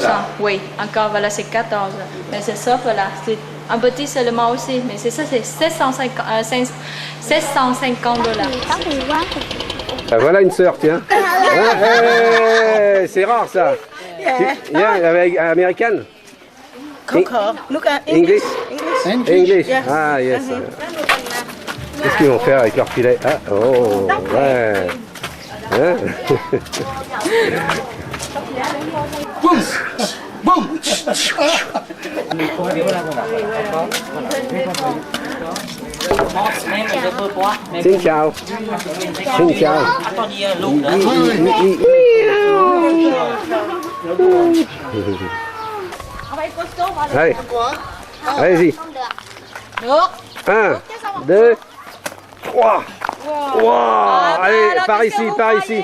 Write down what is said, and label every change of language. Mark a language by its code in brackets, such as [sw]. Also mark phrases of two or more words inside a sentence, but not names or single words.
[fr] Oui, encore, voilà, c'est 14. Mais c'est ça, voilà, c'est un petit seulement aussi, mais c'est ça, c'est $750. Voilà une sœur, tiens. C'est rare ça. Avec américaine. [en] English. English. Ah, yes. [fr] Qu'est-ce qu'ils vont faire avec leur filet? Ah, oh, ouais. Hein? Boum! Boum! [vi] Xin chào. Xin chào. [fr] Allez, allez-y. 1, 2, 3. Wow. Allez, par ici, par ici.